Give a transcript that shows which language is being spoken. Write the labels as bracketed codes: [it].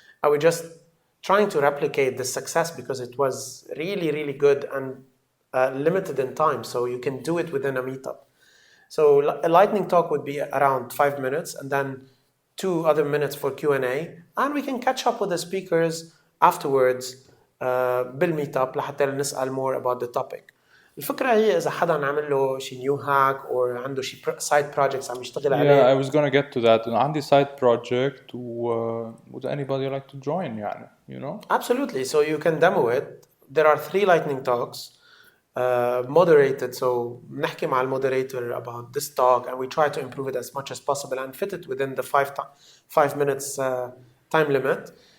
[en] I was just trying to replicate this success because it was really, really good and limited in time. So you can do it within a meetup. So a lightning talk would be around 5 minutes and then 2 other minutes for Q&A. And we can catch up with the speakers afterwards [ar] بالmeetup لحتى نسأل [en] more about the topic. [ar] الفكرة هي إذا حدا عمل له شي [en] new hack or [ar] عنده شي [en] side projects [ar] عم يشتغل عليه. [en] I was gonna get to that. [ar] عندي [en] side project would anybody like to join يعني, Absolutely. So you can demo it. There are 3 lightning talks. Moderated, so [ar] نحكي مع المودerator [en] about this talk and we try to improve it as much as possible and fit it within the 5 minutes time limit.